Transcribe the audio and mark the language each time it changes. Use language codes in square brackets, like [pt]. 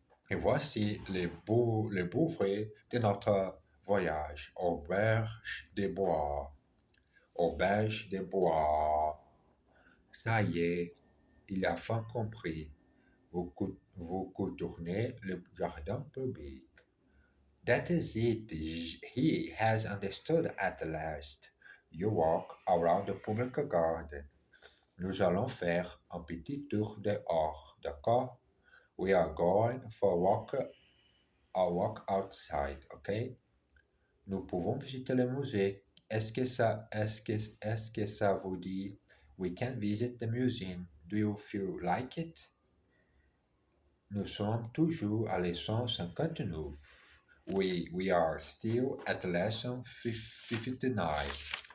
[fr] Et voici les bouffées de notre voyage. Auberge des bois. Auberge des bois. Ça y est, il a enfin compris. Vous contournez le jardin public. [en] That is it. He has understood at last. You walk around the public garden. [fr] Nous allons faire un petit tour dehors, d'accord? [en] We are going for a walk outside, ok? [fr] Nous pouvons visiter le musée. Est-ce que ça vous dit? [en] We can visit the museum. Do you feel like it? [fr] Nous sommes toujours à leçon 59. [en] We are still at lesson 59.